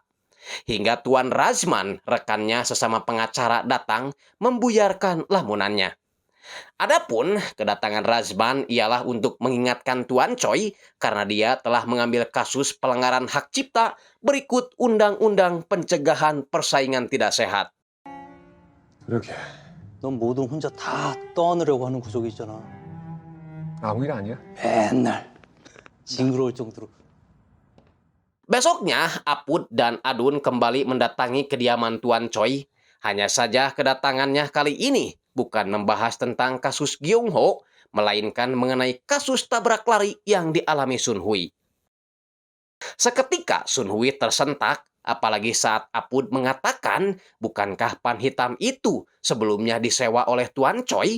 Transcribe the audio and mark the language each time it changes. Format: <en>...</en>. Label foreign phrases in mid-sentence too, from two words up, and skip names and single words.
<id>Hingga Tuan Razman, rekannya sesama pengacara datang membuyarkan lamunannya. Adapun kedatangan Razman ialah untuk mengingatkan Tuan Choi karena dia telah mengambil kasus pelanggaran hak cipta berikut Undang-Undang Pencegahan Persaingan Tidak Sehat.</id> <ko>그러게. 넌 뭐든 혼자 다 떠안으려고 하는 구석이 있잖아. 아무 일 아니야? 맨날 징그러울 정도로.</ko> <id>Besoknya, Apud dan Adun kembali mendatangi kediaman Tuan Choi. Hanya saja kedatangannya kali ini bukan membahas tentang kasus Gyung Ho, melainkan mengenai kasus tabrak lari yang dialami Sun Hui. Seketika Sun Hui tersentak, apalagi saat Apud mengatakan, bukankah pan hitam itu sebelumnya disewa oleh Tuan Choi?</id>